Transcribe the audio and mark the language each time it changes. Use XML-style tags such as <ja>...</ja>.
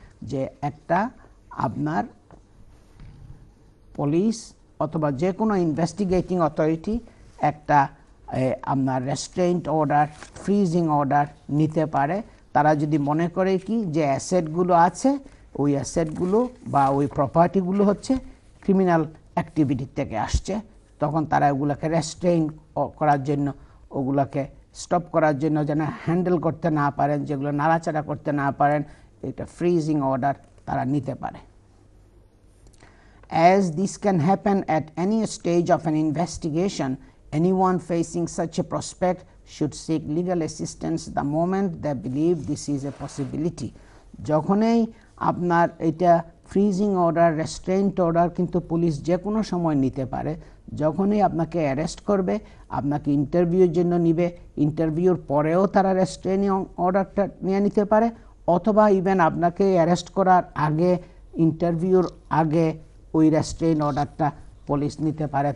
<bn>যে একটা আপনার পুলিশ অথবা যে কোনো ইনভেস্টিগেটিং অথরিটি একটা আপনার রেস্ট্রেইন্ট অর্ডার, ফ্রিজিং অর্ডার নিতে পারে, তারা যদি মনে করে কি যে অ্যাসেটগুলো আছে, ওই অ্যাসেটগুলো বা ওই প্রপার্টিগুলো হচ্ছে ক্রিমিনাল অ্যাক্টিভিটি থেকে আসছে, তখন তারা ওগুলোকে রেস্ট্রেইন করার জন্য, ওগুলোকে স্টপ করার জন্য যেন হ্যান্ডেল করতে না পারেন, যেগুলো নাড়াচাড়া করতে না পারেন, এটা ফ্রিজিং অর্ডার তারা নিতে পারে।</bn> <en>As this can happen at any stage of an investigation, anyone facing such a prospect should seek legal assistance the moment they believe this is a possibility.</en> <bn>যখনই আপনার এটা ফ্রিজিং অর্ডার, রেস্ট্রেইন্ট অর্ডার কিন্তু police যে কোনো সময় নিতে পারে, যখনই আপনাকে অ্যারেস্ট করবে, আপনাকে ইন্টারভিউর জন্য নিবে, ইন্টারভিউর পরেও তারা রেস্ট্রেইনিং অর্ডারটা নিয়ে নিতে পারে, অথবা ইভেন আপনাকে অ্যারেস্ট করার আগে, ইন্টারভিউর আগে ওই রেস্ট্রেইন অর্ডারটা পুলিশ নিতে পারে।</bn>